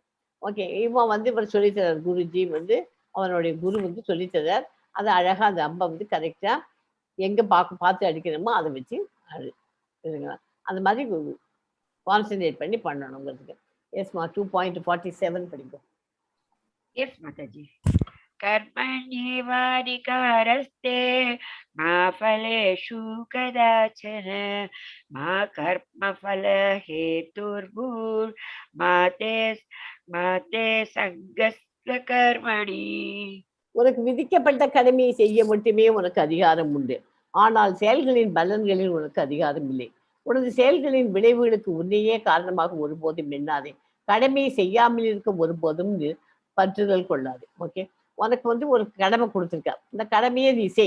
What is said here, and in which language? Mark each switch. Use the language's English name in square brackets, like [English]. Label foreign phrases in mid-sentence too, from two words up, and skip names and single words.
[Tamil] ஓகே, இவர் சொல்லித்தரார். குருஜி அவனுடைய குரு சொல்லித்தரார். அதை அழகா அந்த அம்பை கரெக்டா எங்க பார்த்து அடிக்கணுமோ அதை வச்சு இதுங்களா அந்த மாதிரி கான்சென்ட்ரேட் பண்ணி பண்ணணுங்கிறதுக்கு. எஸ்மா 2.47 படிக்கும். [English] Yes, Mataji. [Sanskrit] कर्मण्येवाधिकारस्ते मा फलेषु कदाचन मा कर्मफलहेतुर्भूर्मा ते सङ्गस्वकर्मणि. [Tamil] உனக்கு விதிக்கப்பட்ட கடமையை செய்ய மட்டுமே உனக்கு அதிகாரம் உண்டு. ஆனால் செயல்களின் பலன்களில் உனக்கு அதிகாரம் இல்லை. உனது செயல்களின் விளைவுகளுக்கு உன்னையே காரணமாக ஒருபோதும் எண்ணாதே. கடமையை செய்யாமல் இருக்க ஒருபோதும் பற்றுதல் கொள்ளாது. ஓகே, உனக்கு ஒரு கடமை கொடுத்துருக்க, இந்த கடமையை நீ செய்.